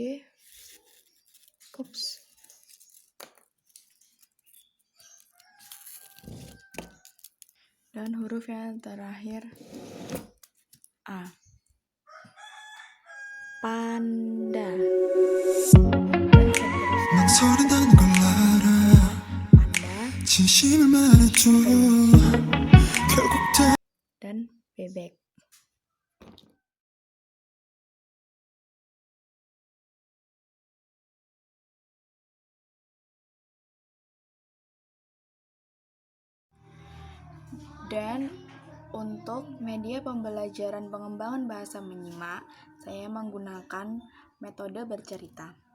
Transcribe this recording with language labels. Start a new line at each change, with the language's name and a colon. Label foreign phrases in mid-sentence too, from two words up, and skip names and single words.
Indonesian: dan huruf yang terakhir A. Panda.
Korean: 망설인다는 걸 알아
Indonesian: Panda
Korean: 진심을 말해줘 결국 다
Indonesian: dan bebek. Dan untuk media pembelajaran pengembangan bahasa menyimak, saya menggunakan metode bercerita.